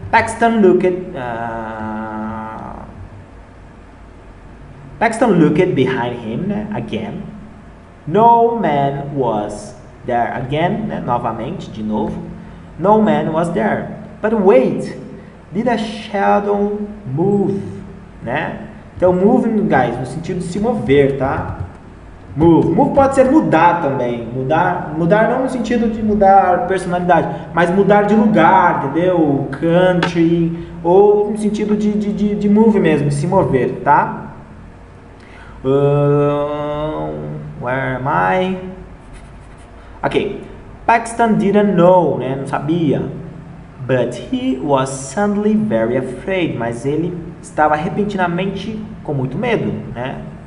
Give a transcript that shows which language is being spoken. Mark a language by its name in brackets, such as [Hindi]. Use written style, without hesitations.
[English] Paxton looked behind him, né? Again. No man was there. Again, né? [Portuguese] Novamente, de novo. [English] No man was there. But wait, did a shadow move? [Portuguese] Né? Então, move, guys, no sentido de se mover, tá? Move. Move pode ser mudar também. Mudar não no sentido de mudar personalidade, mas mudar de lugar, entendeu? Country, ou no sentido de move mesmo, de se mover, tá? [English] Where am I? Ok. Paxton didn't know, né? [Portuguese] Não sabia. [English] But he was suddenly very afraid. [Portuguese] Mas ele estava repentinamente com muito medo, né?